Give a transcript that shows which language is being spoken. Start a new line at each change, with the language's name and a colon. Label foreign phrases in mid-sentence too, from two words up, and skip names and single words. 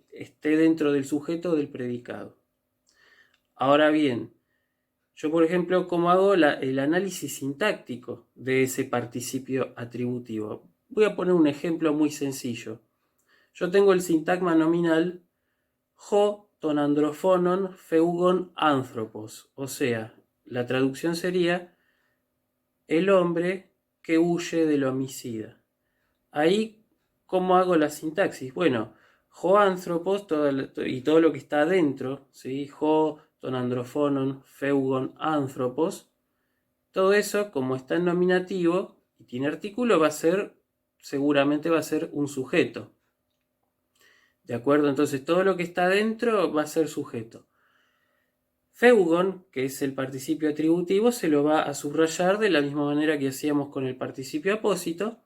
Spanish: Esté dentro del sujeto o del predicado. Ahora bien, yo por ejemplo, ¿cómo hago el análisis sintáctico de ese participio atributivo? Voy a poner un ejemplo muy sencillo. Yo tengo el sintagma nominal
Greek: ὁ τὸν ἀνδροφόνον φεύγων ἄνθρωπος,
Spanish: o sea, la traducción sería el hombre que huye del homicida. Ahí, ¿cómo hago la sintaxis? Bueno, hoanthropos y todo lo que está adentro, ¿sí?
Greek: ὁ, τὸν ἀνδροφόνον, φεύγων, ἄνθρωπος,
Spanish: todo eso, como está en nominativo y tiene artículo, seguramente va a ser un sujeto. ¿De acuerdo? Entonces, todo lo que está adentro va a ser sujeto. Pheugon, que es el participio atributivo, se lo va a subrayar de la misma manera que hacíamos con el participio apósito.